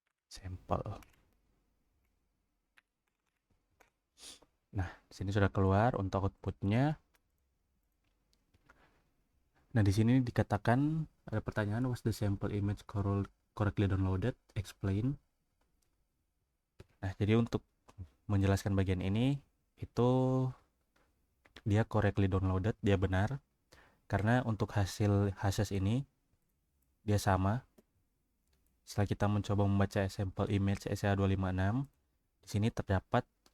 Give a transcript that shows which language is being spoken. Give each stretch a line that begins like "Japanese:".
Indonesian: Sampel. Nah, di sini sudah keluar untuk outputnya. Nah, di sini dikatakan ada pertanyaan,
English: was the sample image correctly downloaded? Explain.
Indonesian: Nah, jadi untuk menjelaskan bagian ini itu dia
English: correctly downloaded,
Indonesian: dia benar karena untuk hasil hashes ini dia sama. Setelah kita mencoba membaca sampel image SH256, di sini terdapat